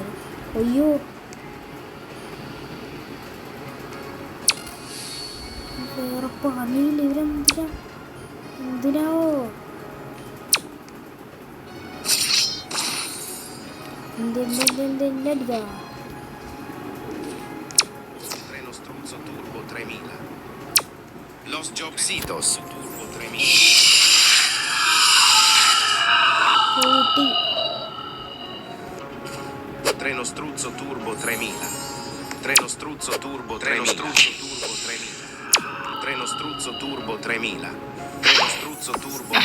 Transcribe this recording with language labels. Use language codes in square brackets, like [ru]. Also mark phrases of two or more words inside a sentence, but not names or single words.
[ml] അയ്യോ വേറെ പണിയില്ല. എന്തിനാവോ എന്തെന്തെന്തെന്തെന്താ [it] Treno struzzo turbo 3000. Los Jobsitos turbo 3000. [ml] കൂട്ടി. [it] Treno struzzo turbo 3000. Treno struzzo turbo 3000. Treno struzzo turbo 3000. Treno struzzo turbo 3000.